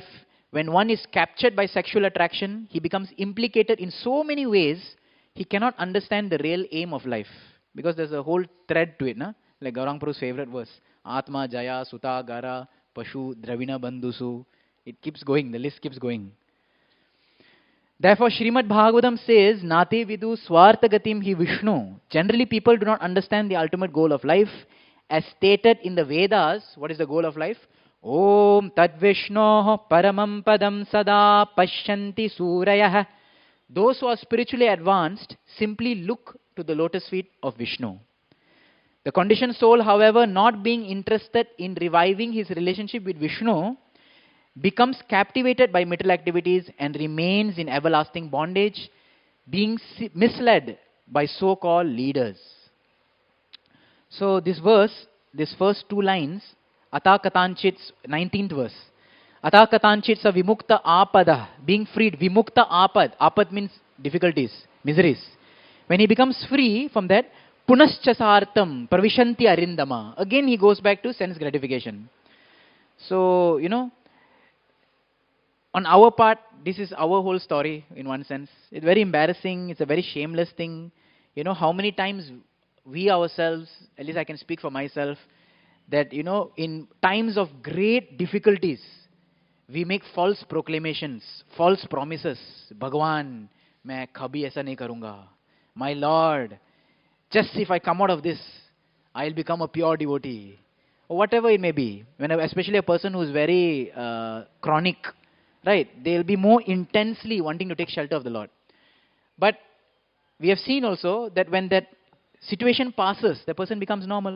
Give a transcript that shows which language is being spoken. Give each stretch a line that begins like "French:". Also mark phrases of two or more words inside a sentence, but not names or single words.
English: When one is captured by sexual attraction, he becomes implicated in so many ways, he cannot understand the real aim of life. Because there's a whole thread to it, like Gaurang Prabhu's favorite verse,
Sanskrit: आत्म, जाया, सुत, गार, पशु, द्रविण, बन्धुषु.
English: It keeps going, the list keeps going. Therefore, Srimad Bhagavatam says,
Sanskrit: न ते विदुः स्वार्थगतिं हि विष्णुम्.
English: Generally, people do not understand the ultimate goal of life. As stated in the Vedas, what is the goal of life?
Sanskrit: ॐ तद् विष्णोः परमं पदं सदा पश्यन्ति सूरयः.
English: Those who are spiritually advanced simply look to the lotus feet of Vishnu. The conditioned soul, however, not being interested in reviving his relationship with Vishnu, becomes captivated by material activities and remains in everlasting bondage, being misled by so-called leaders. So this verse, this first two lines, Ata Katanchit's 19th verse.
Sanskrit: Ata Katanchit's a विमुक्त आपदः,
English: being freed.
Sanskrit: विमुक्त आपद्.
English: Apad means difficulties, miseries. When he becomes free from that,
Sanskrit: पुनश्चार्थम्, प्रविशन्ति अरिन्दम.
English: Again he goes back to sense gratification. So, on our part, this is our whole story in one sense. It's very embarrassing. It's a very shameless thing. How many times we ourselves, at least I can speak for myself, that, in times of great difficulties, we make false proclamations, false promises.
Hindi: Bhagwan, मैं कभी ऐसा नहीं करूँगा.
English: My Lord, just if I come out of this, I'll become a pure devotee. Or whatever it may be. Especially a person who is very chronic, right? They'll be more intensely wanting to take shelter of the Lord. But we have seen also that when that situation passes, the person becomes normal.